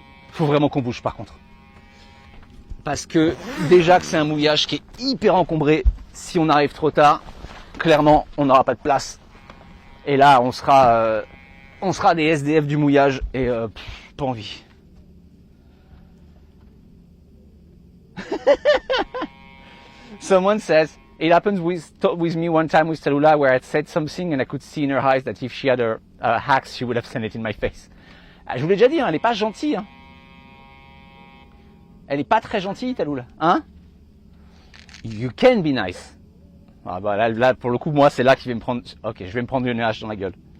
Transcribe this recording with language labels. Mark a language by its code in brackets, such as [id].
[fr] Faut vraiment qu'on bouge par contre. Parce que déjà que c'est un mouillage qui est hyper encombré, si on arrive trop tard, clairement on n'aura pas de place. Et là on sera des SDF du mouillage et pas envie. [en] Someone says, it happened with me one time with Tallulah where I said something and I could see in her eyes that if she had her hacks, she would have sent it in my face. [fr] Ah, je vous l'ai déjà dit, hein, elle est pas gentille. Hein. Elle est pas très gentille, Tallulah. Hein? [en] You can be nice. [fr] Ah bah là, pour le coup, moi, c'est là qu'il va me prendre... Ok, je vais me prendre une hache dans la gueule.